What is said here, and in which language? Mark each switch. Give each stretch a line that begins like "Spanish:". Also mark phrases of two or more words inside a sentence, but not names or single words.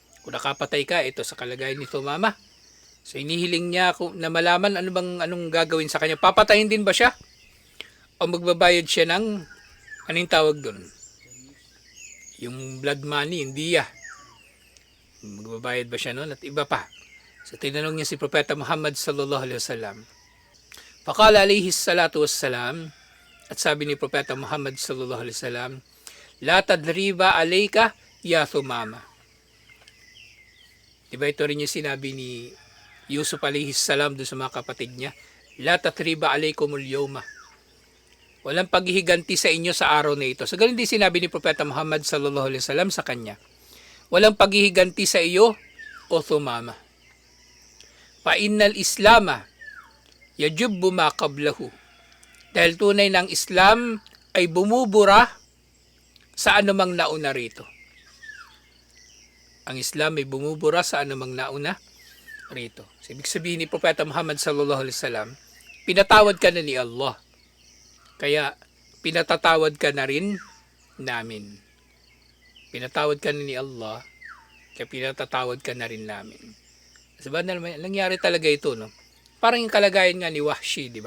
Filipino: Kung nakapatay ka, ito sa kalagayan nito, Mama, So inihiling niya na malaman anong gagawin sa kanya. Papatayin din ba siya? O magbabayad siya ng anong tawag doon? Yung
English: blood money,
Filipino: hindi ya. Magbabayad ba siya noon at iba pa? So tinanong niya si Propeta Muhammad
Arabic: صلى الله عليه وسلم. فقال عليه الصلاة والسلام,
Filipino: at sabi ni Propeta Muhammad
Arabic: صلى الله عليه وسلم, لا تثريب عليك يا ثمامة.
Filipino: Diba ito rin yung sinabi ni Yusuf
Arabic: عليه السلام
Filipino: doon sa mga kapatid niya,
Arabic: لا تثريب عليكم اليوم.
Filipino: Walang paghihiganti sa inyo sa araw na ito. So ganun din sinabi ni Propeta Muhammad
Arabic: صلى الله عليه وسلم
Filipino: sa kanya. Walang paghihiganti sa iyo o Thumama.
Arabic: فإن الإسلام يجب ما قبله.
Filipino: Dahil tunay ng Islam ay bumubura sa anumang nauna rito. Ang Islam ay bumubura sa anumang nauna rito. So, ibig sabihin ni Propeta Muhammad
Arabic: صلى الله عليه وسلم,
Filipino: pinatawad ka na ni Allah. Kaya pinatatawad ka na rin namin. Pinatawad ka na ni Allah, kaya pinatatawad ka na rin namin. Diba nangyari talaga ito, no? Parang yung kalagayan nga ni Wahshi, di ba?